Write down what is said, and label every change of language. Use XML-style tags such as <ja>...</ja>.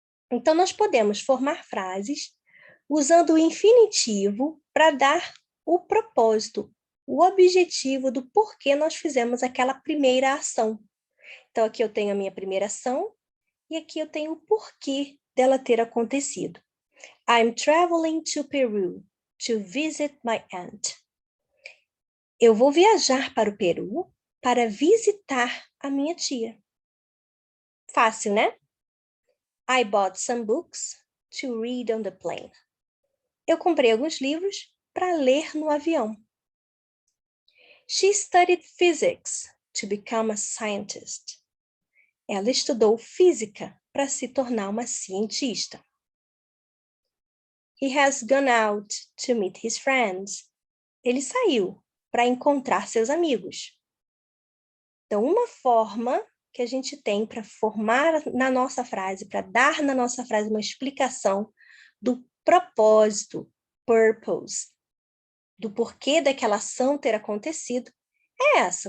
<pt>Então, nós podemos formar frases usando o infinitivo para dar o propósito, o objetivo do porquê nós fizemos aquela primeira ação. Então, aqui eu tenho a minha primeira ação e aqui eu tenho o porquê dela ter acontecido.</pt> <en>I'm traveling to Peru to visit my aunt.</en> <pt>Eu vou viajar para o Peru para visitar a minha tia. Fácil, né?</pt> <en>I bought some books to read on the plane.</en> <pt>Eu comprei alguns livros para ler no avião.</pt> <en>She studied physics to become a scientist.</en> <pt>Ela estudou física para se tornar uma cientista.</pt> <en>He has gone out to meet his friends.</en> <pt>Ele saiu para encontrar seus amigos. Então, uma forma que a gente tem para formar na nossa frase, para dar na nossa frase uma explicação do propósito, purpose, do porquê daquela ação ter acontecido, é essa.</pt>